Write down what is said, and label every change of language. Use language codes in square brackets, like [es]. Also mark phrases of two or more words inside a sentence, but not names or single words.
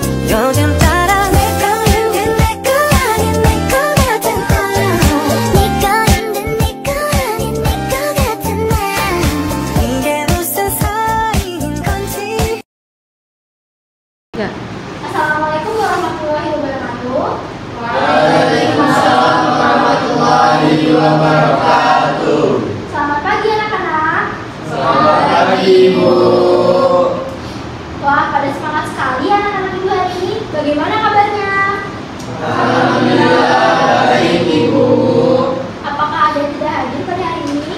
[ko] 요즘 따라 내 거인 게 내 거 아닌 내 거 같은 거야. 네 거인 게 내 거 아닌 내 거 같은 나. 이게 무슨 사이인 건지. [ar] السلام عليكم ورحمة الله وبركاته. وعليكم السلام ورحمة الله وبركاته. [id] Selamat pagi anak-anak. Selamat pagi Ibu. Wah, pada semangat sekali anak-anak Ibu hari ini. Bagaimana kabarnya? Alhamdulillah baik Ibu. Apakah ada yang tidak hadir pada hari ini?